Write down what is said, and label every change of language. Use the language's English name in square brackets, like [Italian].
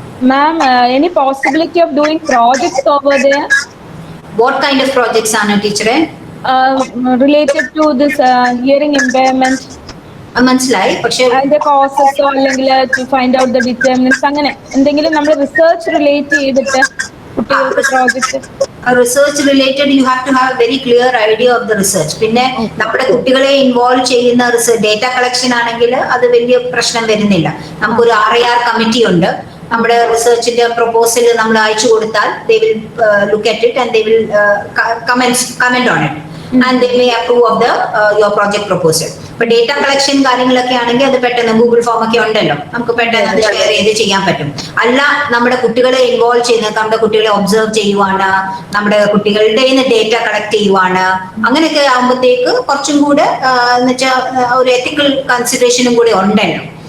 [English] Ma'am, any possibility of doing projects over there? What kind of projects [Malayalam] ആണ് ടീച്ചറെ? [English] Related to this hearing impairment. [Malayalam] മനസ്സിലായി. പക്ഷേ അതിന്റെ കോസസോ അല്ലെങ്കിൽ [English] to find out the determinants [Malayalam] അങ്ങനെ എന്തെങ്കിലും നമ്മൾ റിസർച്ച് റിലേറ്റ് ചെയ്തിട്ട് കുട്ടികൾക്ക് project. [English] Research related you have to have very clear idea of the research. [Malayalam] പിന്നെ നമ്മുടെ കുട്ടികളെ ഇൻവോൾവ് ചെയ്യുന്ന ഡേറ്റ കളക്ഷൻ ആണെങ്കിൽ അത് വലിയ പ്രശ്നം വരുന്നില്ല. നമുക്കൊരു RIR കമ്മിറ്റി ഉണ്ട്. നമ്മുടെ റിസർച്ചിന്റെ പ്രൊപ്പോസൽ നമ്മൾ അയച്ചു കൊടുത്താൽ [English] they will look at it and they will comment on it and they may approve of the your project proposal. [Malayalam] ഇപ്പൊ ഡേറ്റ കളക്ഷൻ കാര്യങ്ങളൊക്കെ ആണെങ്കിൽ അത് പെട്ടെന്ന് ഗൂഗിൾ ഫോം ഒക്കെ ഉണ്ടല്ലോ, നമുക്ക് പെട്ടെന്ന് അത് ഷെയർ ചെയ്ത് ചെയ്യാൻ പറ്റും. അല്ല നമ്മുടെ കുട്ടികളെ ഇൻവോൾവ് ചെയ്യുന്നത്, നമ്മുടെ കുട്ടികളെ ഒബ്സർവ് ചെയ്യുവാണ്, നമ്മുടെ കുട്ടികളുടെ ഡേറ്റ കളക്ട് ചെയ്യുവാണ്, അങ്ങനെയൊക്കെ ആകുമ്പോഴത്തേക്ക് കുറച്ചും കൂടെ എന്ന് വെച്ചാൽ ഒരു എത്തിക്കൽ കൺസിഡറേഷനും കൂടെ ഉണ്ടല്ലോ.